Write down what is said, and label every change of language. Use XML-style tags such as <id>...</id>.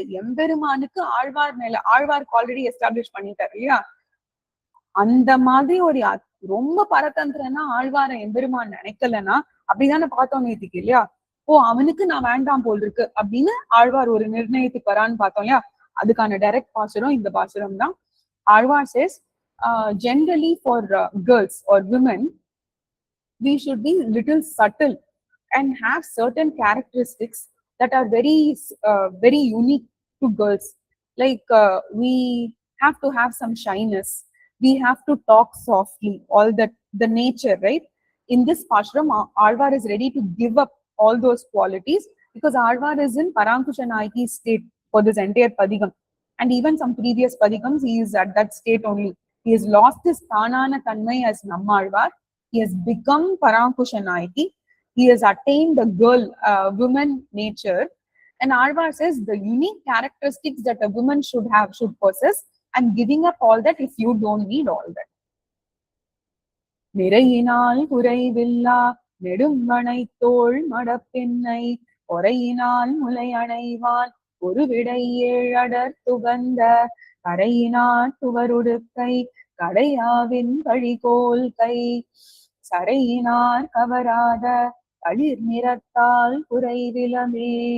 <ta>எம்பெருமானுக்கு ஆழ்வார் மேல. ஆழ்வாருக்கு</ta> <en>already establish</en> <ta>பண்ணிட்டாரு இல்லையா? அந்த மாதிரி ஒரு ரொம்ப பரதந்திரனா ஆழ்வார எம்பெருமான் நினைக்கலன்னா அப்படிதானே பார்த்தோம் நேத்திக்கு இல்லையா? அவனுக்கு நான் வேண்டாம் போல் இருக்கு அப்படின்னு ஆழ்வார் ஒரு நிர்ணயத்துக்கு வரான்னு பார்த்தோம் இல்லையா? அதுக்கான டைரக்ட் பாசுரம் இந்த பாசுரம் தான்.</ta> <en>Alvar says, generally for girls or women, we should be little subtle and have certain characteristics that are very unique to girls. Like we have to have some shyness, we have to talk softly, all that, the nature, right? In this Pashram, Alvar is ready to give up all those qualities because Alvar is in Parankusha Nayaki state for this entire Padigam. And even some previous Padigams, he is at that state only. He has lost his Tanana Tanmai as Nammalvar. He has become Parankusha Nayaki. He has attained the woman nature. And Alvar says the unique characteristics that a woman should possess, and giving up all that if you don't need all that.</en> <ta>நிறையினால் குறைவில்லா நெடுங்கணை தோள் மடப்பெண்ணை பொறையினால் முலை அணைவான் ஒரு விடை ஏழடர் துகந்த கரையினார் துவருடுக்கை கடையாவின் கழிகோல் கை சரையினார் கவராத களிர் நிறத்தால் குறைவிலமே.</ta>